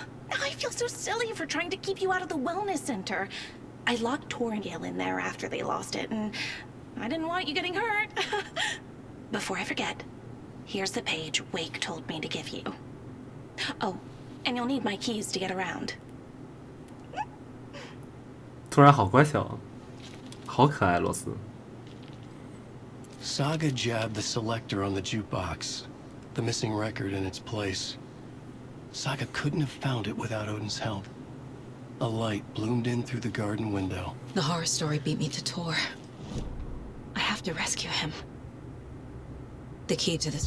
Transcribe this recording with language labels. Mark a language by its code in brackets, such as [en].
[en] I feel so silly for trying to keep you out of the wellness center. I locked Tor and Gale in there after they lost it, and I didn't want you getting hurt. Before I forget, here's the page Wake told me to give you. Oh, and you'll need my keys to get around. [zh] 突然好乖巧啊，好可爱，罗斯。 [en] Saga jabbed the selector on the jukebox, the missing record in its place. Saga couldn't have found it without Odin's help. A light bloomed in through the garden window. The horror story beat me to Tor. I have to rescue him. The key to this...